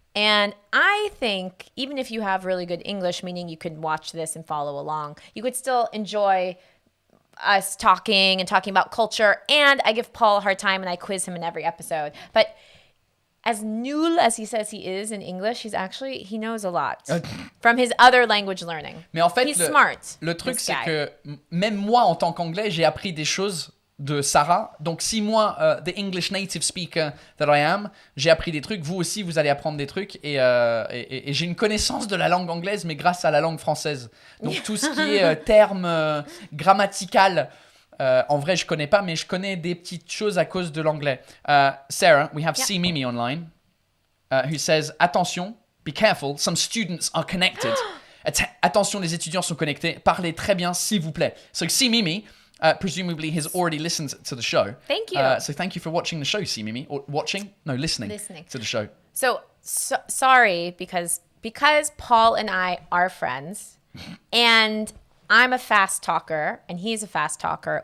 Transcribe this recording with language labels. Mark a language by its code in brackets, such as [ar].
[en] And I think even if you have really good English, meaning you can watch this and follow along, you could still enjoy us talking about culture, and I give Paul a hard time and I quiz him in every episode. But as nul as he says he is in English, he knows a lot from his other language learning. [fr] Mais en fait, [en] he's smart. [fr] Le truc, c'est que même moi, en tant qu'anglais, j'ai appris des choses de Sarah. Donc, si moi, [en] the English native speaker that I am, [fr] j'ai appris des trucs, vous aussi, vous allez apprendre des trucs. Et j'ai une connaissance de la langue anglaise, mais grâce à la langue française. Donc, tout ce qui est termes grammatical, en vrai, je connais pas, mais je connais des petites choses à cause de l'anglais. [en] Sarah, we have C. Mimi online, who says, attention, be careful, some students are connected. [fr] Attention, les étudiants sont connectés. Parlez très bien, s'il vous plaît. [en] So, C. Mimi, presumably has already listened to the show. Thank you. So thank you for watching the show, C. Mimi. Or watching? No, listening to the show. So sorry, because Paul and I are friends, and I'm a fast talker, and he's a fast talker.